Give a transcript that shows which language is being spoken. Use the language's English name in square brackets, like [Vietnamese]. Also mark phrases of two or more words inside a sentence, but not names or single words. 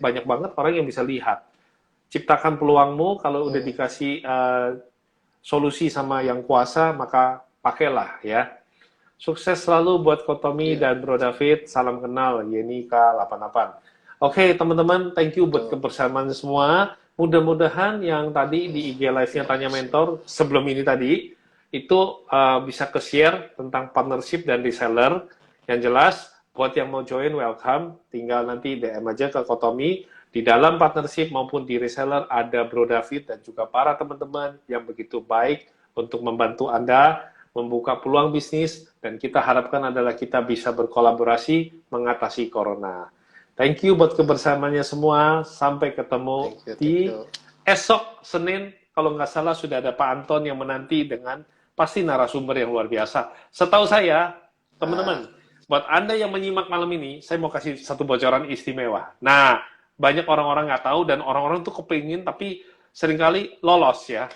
[Indonesian] banyak banget orang yang bisa lihat. Ciptakan peluangmu kalau udah Hmm. dikasih solusi sama yang kuasa, maka pakailah ya. Sukses selalu buat Kotomi Iya, dan Bro David. Salam kenal, Yeni K88. Oke, teman-teman, [English] thank you [Indonesian] buat betul. kebersamaan semua. Mudah-mudahan yang tadi di IG Live-nya Iya, Tanya sip. Mentor, sebelum ini tadi, itu bisa ke-share tentang partnership dan reseller. Yang jelas, buat yang mau join, welcome. Tinggal nanti DM aja ke Kotomi. Di dalam partnership maupun di reseller ada Bro David dan juga para teman-teman yang begitu baik untuk membantu Anda membuka peluang bisnis dan kita harapkan adalah kita bisa berkolaborasi mengatasi corona. [English] Thank you [Indonesian] buat kebersamaannya semua. Sampai ketemu [English] Thank you, thank [Indonesian] di [English] you. [Indonesian] esok Senin. Kalau nggak salah sudah ada Pak Anton yang menanti dengan pasti narasumber yang luar biasa. Setahu saya, Ah, teman-teman, buat Anda yang menyimak malam ini, saya mau kasih satu bocoran istimewa. Nah, banyak orang-orang nggak tahu dan orang-orang tuh kepingin tapi seringkali lolos ya.